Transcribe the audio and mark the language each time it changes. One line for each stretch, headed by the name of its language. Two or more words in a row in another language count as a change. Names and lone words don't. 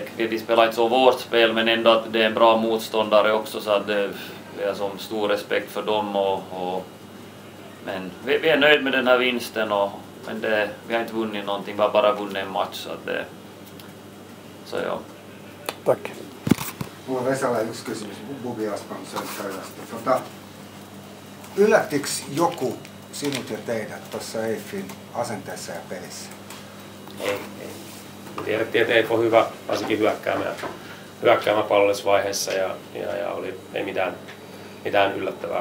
Swedish: Vi spelar inte så vårt spel, men ändå att det är en bra motståndare också, så att vi har som stor respekt för dem men vi är nöjda med den här vinsten, men vi har inte vunnit någonting, vi har bara vunnit en match, så ja. Tack.
Finnish: Mulla on Vesalle yksi kysymys Bubi Aspansson. Yllättikö joku sinut ja teidät tuossa EIFin asenteessa ja pelissä? Ei. Tiedettiin, että EIF on hyvä, varsinkin hyökkäämä pallollisvaiheessa ja ei mitään yllättävää.